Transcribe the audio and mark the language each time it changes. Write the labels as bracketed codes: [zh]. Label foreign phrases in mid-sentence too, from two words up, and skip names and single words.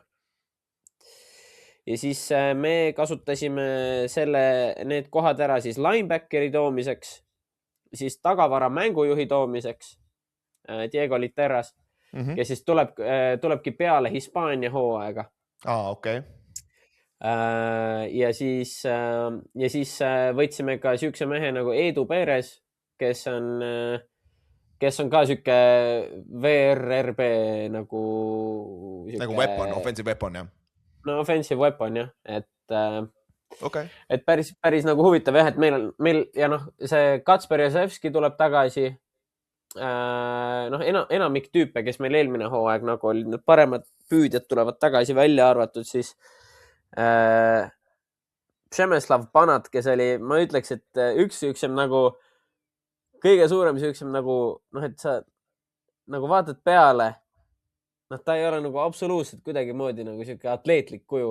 [et] Ja siis me kasutasime need kohad ära siis linebackeri toomiseks, siis tagavara mängujuhi toomiseks, Diego Literas, kes siis tulebki peale Hispaania hooaega. Okei. Ja siis võtsime ka siukse mehe nagu Edu Perez, kes on ka siuke VRRB nagu [en] weapon, offensive weapon, jah? No offensive weapon, [et] jah. Et päris nagu huvitav, jah, et meil ja see Katsper Jasevski tuleb tagasi. Enamik tüüpe, kes meil eelmine hooaeg nagu olid, need paremad püüdjad tulevad tagasi välja arvatud, siis Přemyslav Banat, kes oli, ma ütleks, et üks süüksem nagu kõige suurem süüksem nagu, et sa nagu vaatad peale, ta ei ole nagu absoluutselt kuidagi moodi nagu siuke atleetlik kuju.